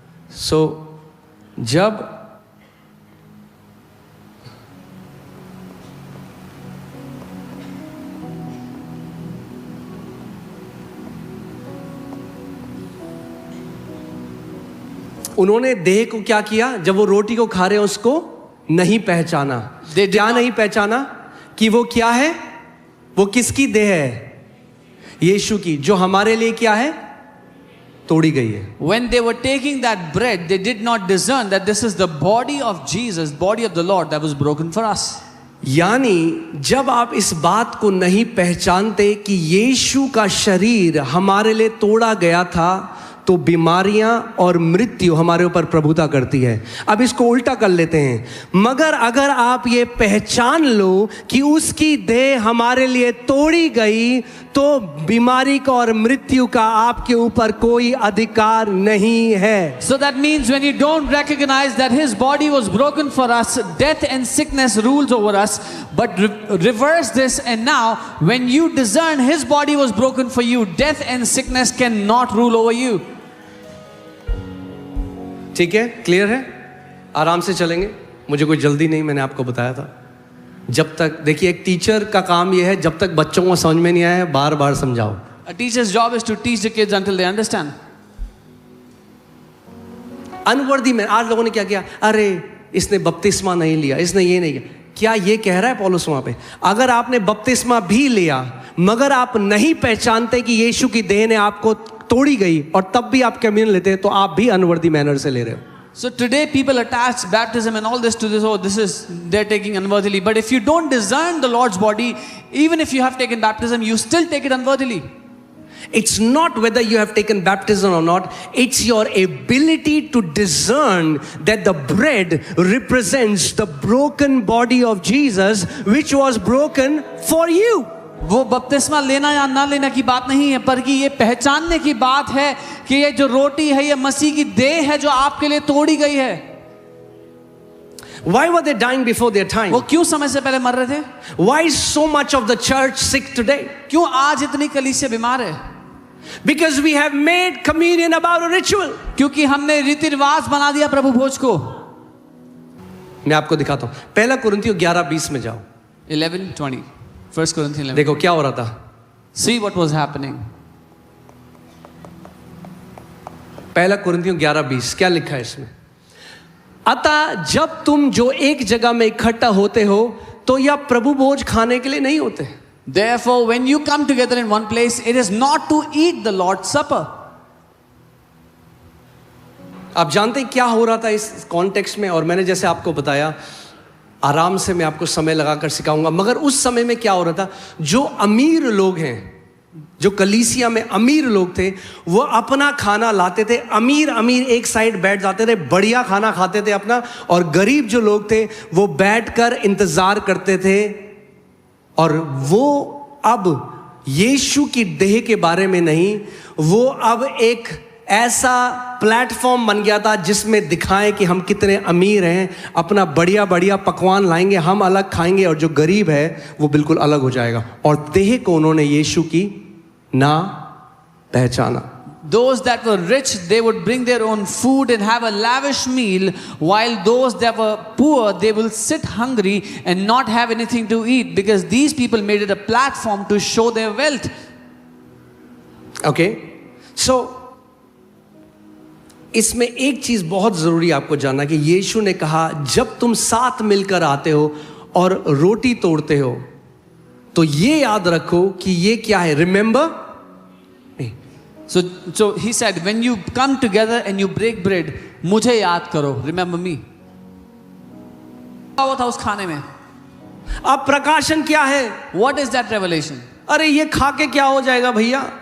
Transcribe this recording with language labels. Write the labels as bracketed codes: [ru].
[hi] सो जब उन्होंने देह को क्या किया, जब वो रोटी को खा रहे हैं उसको नहीं पहचाना. क्या नहीं पहचाना कि वो क्या है, वो किसकी देह है? यीशु की, जो हमारे लिए क्या है, तोड़ी गई है. [en] When they were taking that bread, they did not discern that this is the body of Jesus, body of the Lord that was broken for us. [hi] यानी जब आप इस बात को नहीं पहचानते कि यीशु का शरीर हमारे लिए तोड़ा गया था, तो बीमारियां और मृत्यु हमारे ऊपर प्रभुता करती है. अब इसको उल्टा कर लेते हैं. मगर अगर आप ये पहचान लो कि उसकी देह हमारे लिए तोड़ी गई, तो बीमारी का और मृत्यु का आपके ऊपर कोई अधिकार नहीं है. [en] So that means when you don't recognize that his body was broken for us, death and sickness rules over us. But reverse this, and now when you discern his body was broken for you, death and sickness cannot rule over you. [hi] ठीक है, clear है? आराम से चलेंगे, मुझे कोई जल्दी नहीं, मैंने आपको बताया था. जब तक, देखिए एक टीचर का काम यह है, जब तक बच्चों को समझ में नहीं आया बार बार समझाओ. [en] A teacher's job is to teach the kids until they understand. [hi] Unworthy में आज लोगों ने क्या किया, अरे इसने बपतिस्मा नहीं लिया, इसने ये नहीं किया. क्या ये कह रहा है पौलुस वहां पे? अगर आपने बपतिस्मा भी लिया मगर आप नहीं पहचानते कि यीशु की देह ने आपको तोड़ी गई और तब भी आप कम्युनियन लेते हैं, तो आप भी अनवर्दी मैनर से ले रहे हो. [en] So today people attach baptism and all this to this. Oh, this is they're taking unworthily. But if you don't discern the Lord's body, even if you have taken baptism, you still take it unworthily. It's not whether you have taken baptism or not. It's your ability to discern that the bread represents the broken body of Jesus, which was broken for you. [hi] वो बपतिस्मा लेना या ना लेना की बात नहीं है, पर कि ये पहचानने की बात है कि ये जो रोटी है ये मसीह की देह है जो आपके लिए तोड़ी गई है. [en] Why were they dying before their time? [hi] वो क्यों समय से पहले मर रहे थे? [en] Why is so much of the church sick today? [hi] क्यों आज इतनी कलीसिया बीमार है? [en] Because we have made communion about a ritual. [hi] क्योंकि हमने रीति रिवाज बना दिया प्रभु भोज को। मैं आपको दिखाता हूं, पहला कुरिन्थियों 11:20 में जाओ। [en] 11:20 1 Corinthians 11. [hi] देखो क्या हो रहा था। [en] See what was happening. [hi] पहला कुरिन्थियों 11:20 क्या लिखा है इसमें? अतः जब तुम जो एक जगह में इकट्ठा होते हो तो यह प्रभु भोज खाने के लिए नहीं होते। [en] Therefore, when you come together in one place, it is not to eat the Lord's Supper. [hi] आप जानते हैं क्या हो रहा था इस कॉन्टेक्स्ट में? और मैंने जैसे आपको बताया, आराम से मैं आपको समय लगाकर सिखाऊंगा, मगर उस समय में क्या हो रहा था, जो अमीर लोग हैं, जो कलीसिया में अमीर लोग थे, वो अपना खाना लाते थे। अमीर एक साइड बैठ जाते थे, बढ़िया खाना खाते थे अपना, और गरीब जो लोग थे वो बैठकर इंतजार करते थे। और वो अब यीशु की देह के बारे में नहीं, वो अब एक ऐसा प्लेटफॉर्म बन गया था जिसमें दिखाएं कि हम कितने अमीर हैं, अपना बढ़िया बढ़िया पकवान लाएंगे, हम अलग खाएंगे, और जो गरीब है वो बिल्कुल अलग हो जाएगा। और देह को उन्होंने यीशु की ना पहचाना। [en] Those that were rich, they would bring their own food and have a lavish meal, while those that were poor, they will sit hungry and not have anything to eat, because these people made it a platform to show their wealth. Okay, so [hi] इसमें एक चीज बहुत जरूरी आपको जानना कि यीशु ने कहा जब तुम साथ मिलकर आते हो और रोटी तोड़ते हो तो ये याद रखो कि ये क्या है। [en] Remember. So he said, when you come together and you break bread, [hi] मुझे याद करो, [en] remember me. [hi] क्या हुआ था उस खाने में? अब प्रकाशन क्या है? [en] What is that revelation? [hi] अरे ये खा के क्या हो जाएगा भैया?